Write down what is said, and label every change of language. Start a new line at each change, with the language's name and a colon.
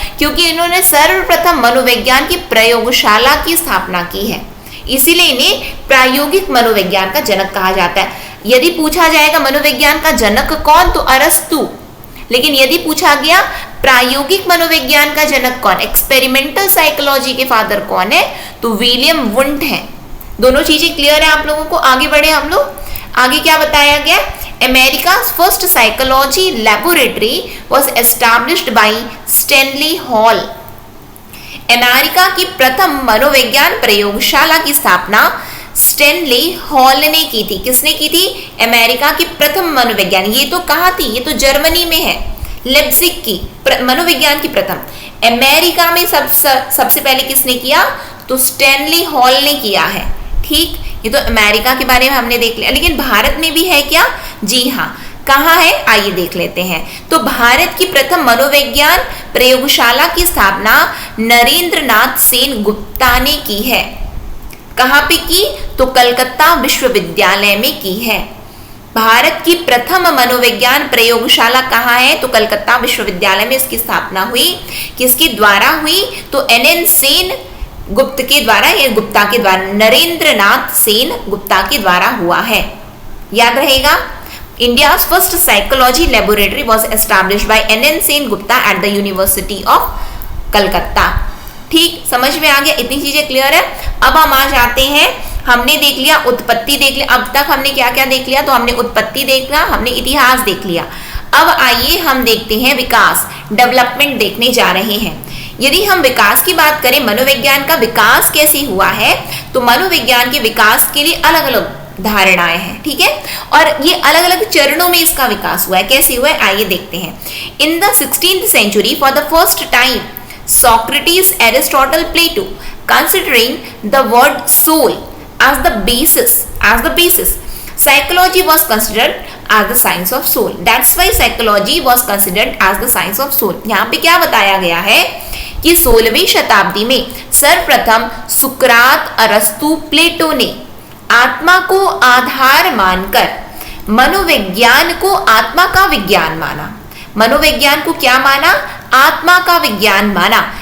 Hindi: क्योंकि इन्होंने सर्वप्रथम मनोविज्ञान की प्रयोगशाला की स्थापना की है, इसीलिए इन्हें प्रायोगिक मनोविज्ञान का जनक कहा जाता है। यदि पूछा जाएगा मनोविज्ञान का जनक कौन, तो अरस्तु। लेकिन यदि पूछा गया प्रायोगिक मनोविज्ञान का जनक कौन,
English: experimental psychology
Hindi: के फादर कौन है, तो विलियम वुंट है। दोनों चीजें क्लियर है आप लोगों को? आगे बढ़े हम लोग। आगे क्या बताया गया?
English: America's first psychology laboratory was established by Stanley Hall.
Hindi: America की प्रथम मनोविज्ञान प्रयोगशाला की स्थापना स्टैनली हॉल ने की थी। किसने की थी? अमेरिका की प्रथम मनोविज्ञान। ये तो कहाँ थी? ये तो जर्मनी में है, लेप्जिग की मनोविज्ञान की प्रथम। अमेरिका में सबसे पहले किसने किया? तो स्टैनली हॉल ने किया है। ठीक, ये तो अमेरिका के बारे में हमने देख लिया। लेकिन भारत में भी है क्या? जी हाँ। कहाँ है? आइए देख लेते हैं। तो भारत की प्रथम मनोविज्ञान प्रयोगशाला की स्थापना नरेंद्र नाथ सेन गुप्ता ने की है। कहाँ पे की? तो कलकत्ता विश्वविद्यालय में की है। भारत की प्रथम मनोविज्ञान प्रयोगशाला कहाँ है? तो कलकत्ता विश्वविद्यालय में इसकी स्थापना हुई। किसके द्वारा हुई? तो NN सेन गुप्त के द्वारा या गुप्ता के द्वारा, नरेंद्र नाथ सेन गुप्ता के द्वारा हुआ है। याद रहेगा,
English: India's first psychology laboratory was established by N.N. Sen Gupta at the University of Calcutta।
Hindi: ठीक, समझ में आ गया, इतनी चीजें क्लियर है। अब हम आ जाते हैं, हमने देख लिया उत्पत्ति, देख लिया, अब तक हमने क्या क्या देख लिया, तो हमने उत्पत्ति देख लिया, हमने इतिहास देख लिया। अब आइए हम देखते हैं विकास, डेवलपमेंट देखने जा रहे हैं। यदि हम विकास की बात करें, मनोविज्ञान का विकास कैसे हुआ है, तो मनोविज्ञान के विकास के लिए अलग अलग धारणाएं हैं, ठीक है, और ये अलग अलग चरणों में इसका विकास हुआ है। कैसे हुआ है, आइए देखते हैं।
English: In the 16th century for the first time Socrates, Aristotle, Plato considering the word soul as the basis psychology was considered as the science of soul। That's why psychology was considered as the science of soul।
Hindi: यहाँ पे क्या बताया गया है कि 16वीं शताब्दी में सर्वप्रथम सुकरात, अरस्तु, प्लेटो ने आत्मा को आधार मानकर मनोविज्ञान को आत्मा का विज्ञान माना। मनोविज्ञान को क्या माना, आत्मा का विज्ञान माना।